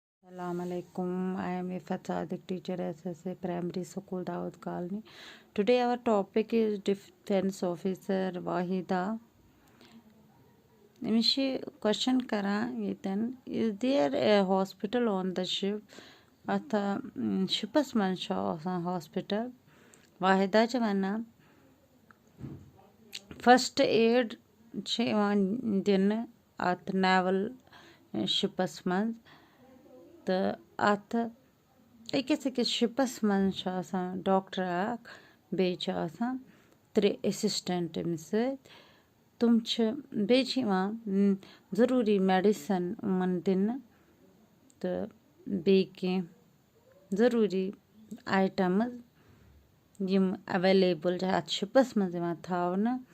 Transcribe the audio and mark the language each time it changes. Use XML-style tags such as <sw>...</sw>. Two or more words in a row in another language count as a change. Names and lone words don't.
<ar>السلام عليكم.</ar> <en>I am Ifat Sadiq, teacher SSA Primary School, Dawood Colony. Today our topic is Defense Officer Wahida.</en> <ks>أمِس question کران ییٚتٮ۪ن</ks> <en>is there a hospital on the ship?</en> <ks>اَتھ شِپَس منٛز چھُ آسان hospital. واحِدا چھِ وَنان</ks> <en>first aid</en> <ks>چھِ یِوان دِنہٕ اَتھ naval شِپَس منٛز. تہٕ اَتھ أکِس شِپَس منٛز چھُ آسان ڈاکٹر اکھ بیٚیہِ چھِ آسان 3 اٮ۪سِسٹنٛٹ أمِس سۭتۍ. تِم چھِ بیٚیہِ چھِ یِوان ضروٗری میڈِسن یِمن دِنہٕ تہٕ بیٚیہِ کیٚنٛہہ ضروٗری آیٹمٕز یِم ایویلیبٕل چھِ اَتھ شِپَس منٛز یِوان تھاونہٕ.</ks>